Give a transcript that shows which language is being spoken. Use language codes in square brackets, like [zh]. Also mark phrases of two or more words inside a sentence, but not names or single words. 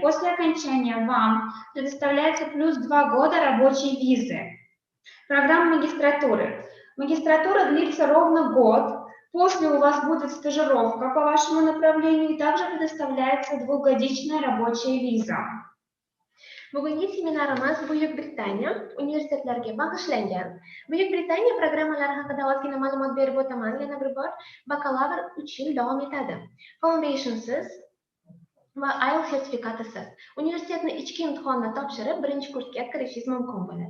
[ru] После окончания вам предоставляется плюс 2 года рабочей визы. Программа магистратуры. Магистратура длится ровно год. После у вас будет стажировка по вашему направлению и также предоставляется 2-годичная рабочая виза. [uz] Bugungi seminarimiz Buyuk Britaniya universitetlariga bag'ishlangan. Buyuk Britaniya programmalari haqida ozgina ma'lumot berib o'taman. Yana bir bor, bakalavr 3 yil davom etadi. Foundationsiz va IELTS sertifikatisiz. Universitetni ichki imtihonni topshirib, birinchi kursga kirishingiz mumkin bo'ladi.